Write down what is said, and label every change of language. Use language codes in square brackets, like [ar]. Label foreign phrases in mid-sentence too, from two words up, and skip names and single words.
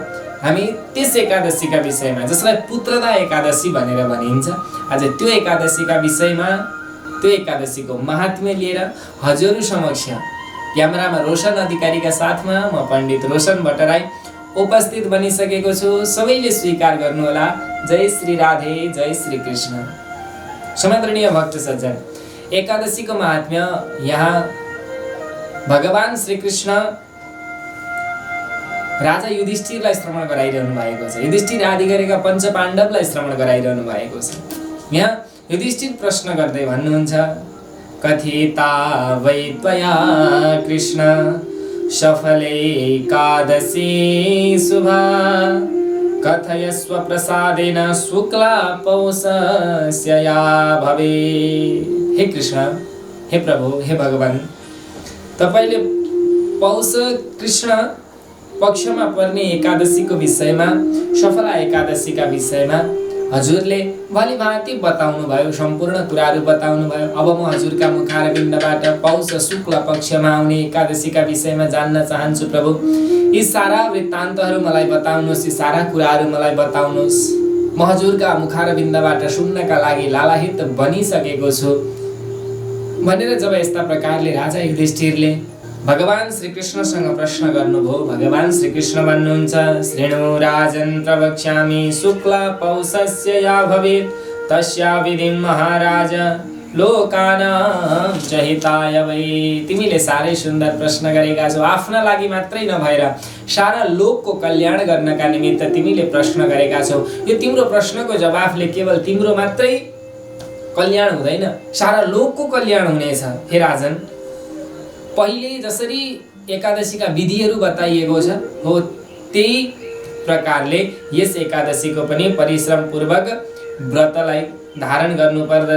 [ne] हामी त्यस एकादशीका विषयमा, जसलाई पुत्रदा एकादशी भनेर भनिन्छ, आज त्यो एकादशीका विषयमा, त्यो एकादशीको महात्म्य लिएर हजुर समक्ष क्यामेरामा रोशन अधिकारीका साथमा म पण्डित रोशन भट्टराई उपस्थित बनिसकेको छु। सबैले स्वीकार गर्नुहोला। जय श्री राधे, जय श्री कृष्ण। समादरणीय भक्त सज्जन, एकादशीको महात्म्य यहाँ भगवान श्री कृष्ण राजा युधिष्ठिरलाई श्रवण गराइरहनु भएको छ। युधिष्ठिर आदि गरेका पञ्च पाण्डवलाई श्रवण गराइरहनु भएको छ। यहाँ युधिष्ठिर प्रश्न गर्दै भन्नुहुन्छ, [sa] कथिता वै त्वया कृष्ण सफले एकादशी शुभा कथयस्व प्रसादेन शुक्ला पौषस्य या भवे। [ne] हे कृष्ण, हे प्रभु, हे भगवान, तपाईले पौष कृष्ण पक्षमा पर्ने एकादशीको विषयमा, सफला एकादशीका विषयमा हजुरले भलीभाँति बताउनु भयो, सम्पूर्ण कुराहरू बताउनु भयो। अब म हजुरका मुखारविन्दबाट पौष शुक्ल पक्षमा आउने एकादशीका विषयमा जान्न चाहन्छु। प्रभु, यी सारा वृत्तान्तहरू मलाई बताउनुहोस्, यी सारा कुराहरू मलाई बताउनुहोस्। म हजुरका मुखारविन्दबाट सुन्नका लागि लालाहित बनिसकेको छु भनेर जब यस्ता प्रकारले राजा युधिष्ठिरले भगवान श्री कृष्णसँग प्रश्न गर्नुभयो, भगवान श्री कृष्ण भन्नुहुन्छ, [sa] शृणु राजन् प्रवक्ष्यामि शुक्ला पौषस्य या भवेत् तस्या विधिं महाराज लोकानां च हिताय वै। [ne] तिमीले साह्रै सुन्दर प्रश्न गरेका छौ। आफ्ना लागि मात्रै नभएर सारा लोकको कल्याण गर्नका निमित्त तिमीले प्रश्न गरेका छौ। यो तिम्रो प्रश्नको जवाफले केवल तिम्रो मात्रै कल्याण हुँदैन, सारा लोकको कल्याण हुनेछ। हे राजन, पहिले जसरी एकादशीका विधिहरू बताइएको छ, हो त्यही प्रकारले यस एकादशीको पनि परिश्रम पूर्वक व्रतलाई धारण गर्नुपर्दछ।